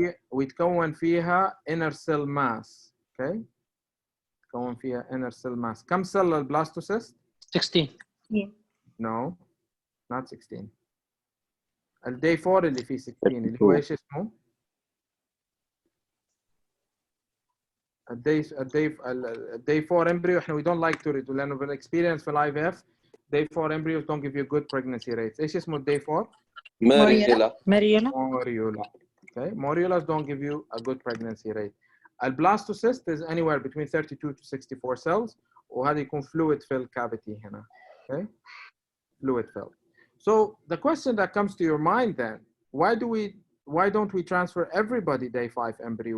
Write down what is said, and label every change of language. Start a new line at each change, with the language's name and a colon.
Arabic: ويتكون فيها
English: inner cell mass. Okay.
Arabic: يتكون فيها
English: inner cell mass.
Arabic: كم cell البلاستوسيست؟ 16.
English: No, not 16.
Arabic: الدي 4 اللي فيه 16 اللي هو ايش اسمه؟ الدي 4 embryo احنا
English: we don't like to redo
Arabic: لانه بالاكسبيرينس في الاي في اف
English: day 4 embryos don't give you good pregnancy rates.
Arabic: ايش اسمه الدي 4؟ Morula.
English: Okay, morulas don't give you a good pregnancy rate. البلاستوسيست is anywhere between 32 to 64 cells
Arabic: وهذا يكون
English: fluid fill cavity هنا. Okay, fluid fill. So the question that comes to your mind then, why don't we transfer everybody day 5 embryo?